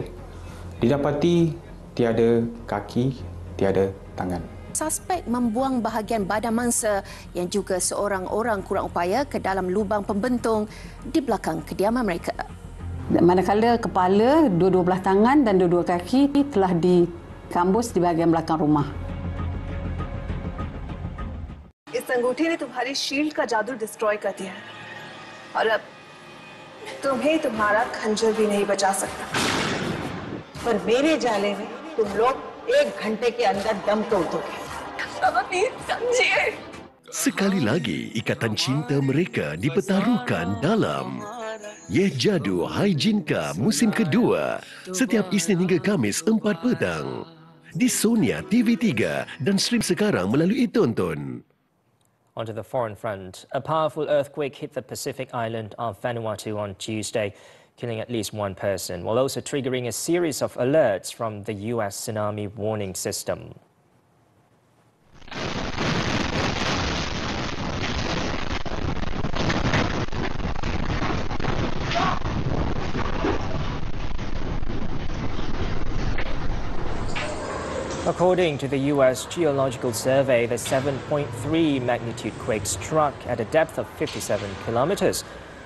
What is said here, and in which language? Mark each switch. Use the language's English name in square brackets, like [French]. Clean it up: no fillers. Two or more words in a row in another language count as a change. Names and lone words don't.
[Malay] Didapati tiada kaki, tiada tangan. Suspek membuang bahagian badan mangsa yang juga seorang orang kurang upaya ke dalam lubang pembentung di belakang kediaman mereka. Manakala kepala, dua-dua belah tangan dan dua-dua kaki telah dikambus di bahagian belakang rumah. [Hindi] इस अंगूठे ने तुम्हारी शील्ड का जादू डिस्ट्रॉय कर दिया है और अब तुम्हें तुम्हारा खंजर भी नहीं बचा सकता। पर मेरे जाले में तुम लोग 1 घंटे के अंदर दम तोड़ दोगे। समझिए। [Malay] Sekali lagi, ikatan cinta mereka dipertaruhkan dalam Yeh Jadu Hai Jinka musim kedua setiap Isnin hingga Khamis 4 petang di Sonia TV3 dan stream sekarang melalui Tonton. [English] Onto the foreign front. A powerful earthquake hit the Pacific island of Vanuatu on Tuesday, killing at least 1 person, while also triggering a series of alerts from the US tsunami warning system. According to the US Geological Survey, the 7.3 magnitude quake struck at a depth of 57 kilometers.